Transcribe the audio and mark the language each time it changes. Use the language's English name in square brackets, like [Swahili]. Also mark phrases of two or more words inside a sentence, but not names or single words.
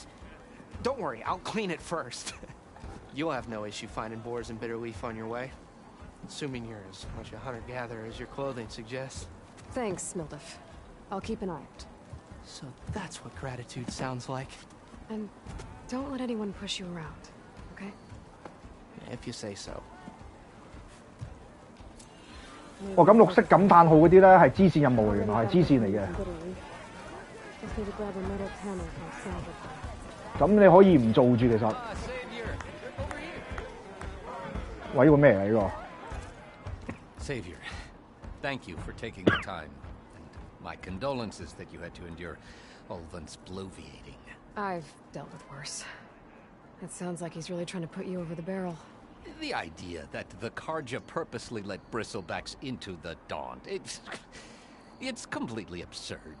[English] Don't worry, I'll clean it first. You'll have no issue finding boars and bitter leaf on your way. Assuming you're as much a hunter-gatherer as your clothing suggests. Thanks, Mildif. I'll keep an eye out. So that's what gratitude sounds like. And don't let anyone push you around, okay? If you say so. [Cantonese] 哦，咁綠色感嘆號嗰啲咧係支線任務嚟，原來係支線嚟嘅。咁你可以唔做住其實。喂，呢個咩嚟㗎？呢個 [English] Savior, thank you for taking the time, and my condolences that you had to endure Ulvin's bloviating. I've dealt with worse. It sounds like he's really trying to put you over the barrel. The idea that the Karja purposely let bristlebacks into the Daunt, it's completely absurd.